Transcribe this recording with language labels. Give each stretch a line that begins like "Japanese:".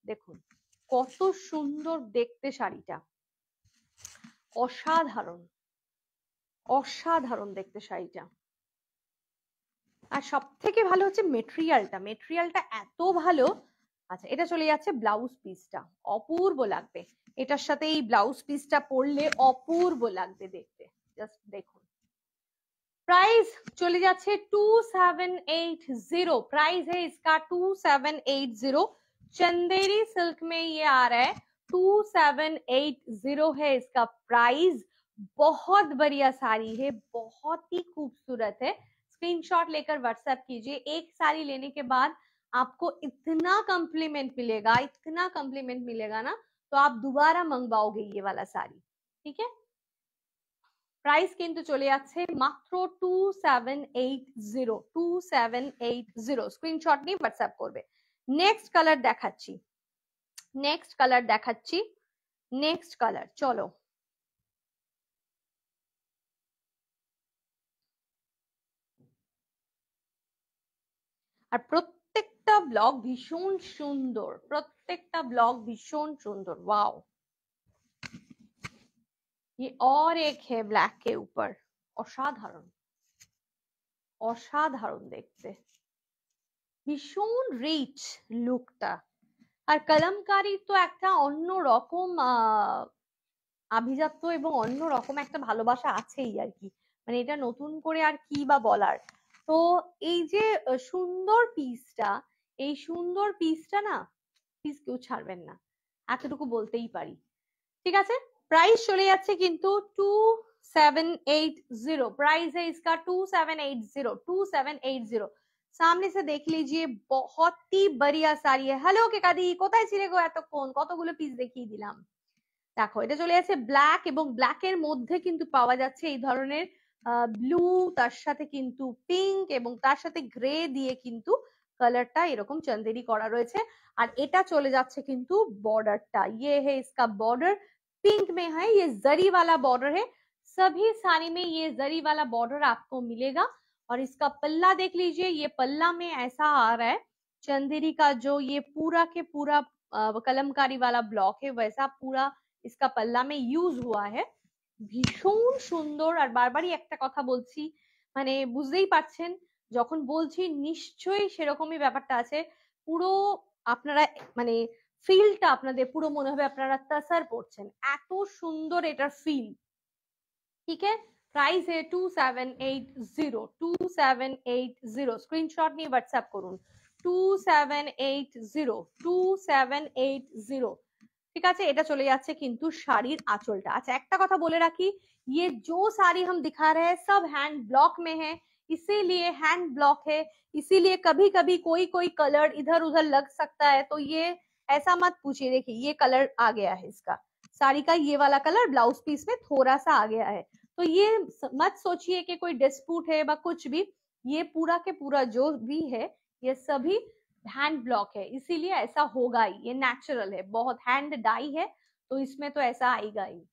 Bangla: দেখুন কত সুন্দর দেখতে শাড়িটা, অসাধারণ অসাধারণ দেখতে শাড়িটা। আর সব থেকে ভালো হচ্ছে মেটেরিয়ালটা, মেটেরিয়ালটা এত ভালো। আচ্ছা, এটা চলে যাচ্ছে ব্লাউজ পিসটা, অপূর্ব লাগবে এটার সাথে, এই ব্লাউজ পিসটা পরলে অপূর্ব লাগবে দেখতে। জাস্ট দেখুন,
Hindi: प्राइस चले जाच्छे 2780, प्राइस है इसका 2780। चंदेरी सिल्क में ये आ रहा है 2780 है इसका प्राइस। बहुत बढ़िया साड़ी है, बहुत ही खूबसूरत है। स्क्रीनशॉट लेकर व्हाट्सएप कीजिए। एक साड़ी लेने के बाद आपको इतना कॉम्प्लीमेंट मिलेगा, इतना कॉम्प्लीमेंट मिलेगा ना, तो आप दोबारा मंगवाओगे ये वाला साड़ी। ठीक है,
Bangla: প্রাইস কিন্তু চলে যাচ্ছে মাত্র 2780 2780। স্ক্রিনশট নিয়ে হোয়াটসঅ্যাপ করবে। নেক্সট কালার দেখাচ্ছি, নেক্সট কালার দেখাচ্ছি, নেক্সট কালার চলো। আর প্রত্যেকটা ব্লগ ভীষণ সুন্দর, প্রত্যেকটা ব্লগ ভীষণ সুন্দর।
Hindi: वाओ, ये और एक है ब्लैक के ऊपर,
Bangla: অসাধারণ অসাধারণ দেখতে, ভীষণ রিচ লুকটা। আর কলমকারী তো একটা অন্য রকম আভিজাত্য এবং অন্য রকম একটা ভালোবাসা আছেই আর কি, মানে এটা নতুন করে আর কি বা বলার। তো এই যে সুন্দর পিসটা, এই সুন্দর পিসটা না, প্লিজ কেউ ছাড়বেন না, এতটুকু বলতেই পারি। ঠিক আছে,
Hindi: प्राइस चले
Bangla: যাচ্ছে কিন্তু 2780।
Hindi: प्राइस है इसका 2780 2780। सामने से देख लीजिए, बहुत ही बढ़िया साड़ी है।
Bangla: হ্যালো কে কাদি, কোথায় ছিলে গো এতক্ষণ, কতগুলো পিস দেখিয়ে দিলাম। দেখো এটা চলে যাচ্ছে ব্ল্যাক, এবং ব্ল্যাক এর মধ্যে কিন্তু পাওয়া যাচ্ছে এই ধরনের ব্লু, তার সাথে কিন্তু পিঙ্ক, এবং তার সাথে গ্রে দিয়ে কিন্তু কালারটা এরকম চন্দেরি করা রয়েছে। আর এটা চলে যাচ্ছে কিন্তু বর্ডারটা,
Hindi: ये है इसका बॉर्डर, पिंक में है, ये जरी वाला बॉर्डर है। सभी साड़ी में ये जरी वाला बॉर्डर आपको मिलेगा। और इसका पल्ला देख लीजिए, ये पल्ला में ऐसा आ रहा है चंदेरी का, जो ये पूरा के पूरा कलमकारी वाला ब्लॉक है, वैसा पूरा इसका पल्ला में यूज हुआ है।
Bangla: ভীষণ সুন্দর। আর বারবারই একটা কথা বলছি, মানে বুঝতেই পারছেন, যখন বলছি নিশ্চয়ই সেরকমই ব্যাপারটা আছে। পুরো আপনারা মানে ফিলটা আপনাদের পুরো মনে হবে আপনারা তাসার পড়ছেন, এত সুন্দর এটার ফিল। ঠিক আছে, প্রাইস है 2780 2780। স্ক্রিনশট নিয়ে হোয়াটসঅ্যাপ করুন 2780 2780। ঠিক আছে, এটা চলে যাচ্ছে কিন্তু শাড়ির আঁচলটা। আচ্ছা একটা কথা বলে রাখি,
Hindi: ये जो साड़ी हम दिखा रहे हैं सब हैंड ब्लॉक में है, इसीलिए हैंड ब्लॉक है, इसीलिए कभी कभी कोई कोई कलर इधर उधर लग सकता है, तो ये ऐसा मत पूछिए। देखिए ये कलर आ गया है इसका, साड़ी का ये वाला कलर ब्लाउज पीस में थोड़ा सा आ गया है। तो ये मत सोचिए कि कोई डिस्प्यूट है या कुछ भी, ये पूरा के पूरा जो भी है ये सभी हैंड ब्लॉक है, इसीलिए ऐसा होगा ही, ये नेचुरल है, बहुत हैंड डाई है तो इसमें तो ऐसा आएगा ही।